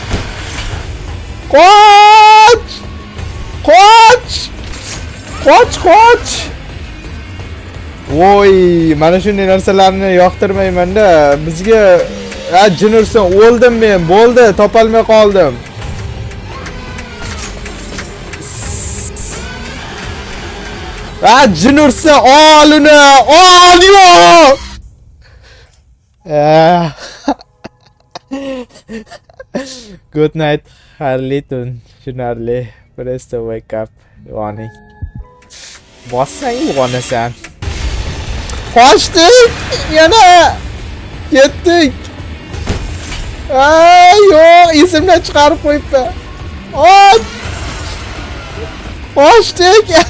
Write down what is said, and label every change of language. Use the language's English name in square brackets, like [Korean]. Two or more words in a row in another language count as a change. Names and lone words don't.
[Uzbek] Voy, mana shunday narsalarni yoqtirmayman-da. Bizga jin ursin, o'ldim men. Bo'ldi, topolmay qoldim. Jin ursin, ol uni. Ol yo'q. [English] Good night. [Uzbek] Xayrli tun. Tushunarli. [English] Press to wake up warning. [Uzbek] Bossang uyg'onasan. Qochdik! Yana ketdik. Yo'q, esimdan chiqarib qo'yibdi. Qochdik!